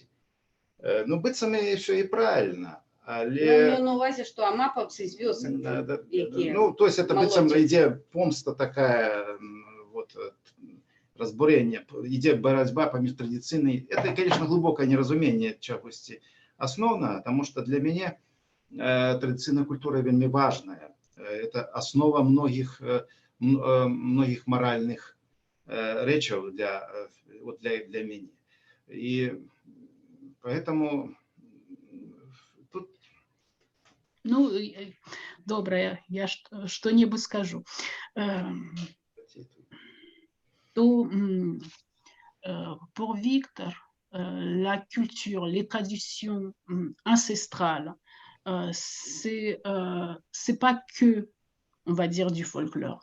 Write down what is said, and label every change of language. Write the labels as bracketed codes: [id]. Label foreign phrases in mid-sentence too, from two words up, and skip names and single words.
[be] Ну, быццам ўсё і правільна. Але... на увазі, что амапаўцы з вёсак, якія... [ru] Ну, то есть это [be] быццам ідзе помста такая, вот, разбурение, ідзе барацьба паміж традыцыйнай. [ru] Это, конечно, глубокое неразуменне [be] чагосьці асноўнага, [ru] потому что [be] для мяне традыцыйная культура вельмі важная. [ru] Это основа многих моральных [be] рэчаў для мяне. [ru] И поэтому... Ну, доброе, я что-нибудь скажу. [fr] Pour Victor, la culture, les traditions ancestrales, c'est pas que, on va dire, du folklore.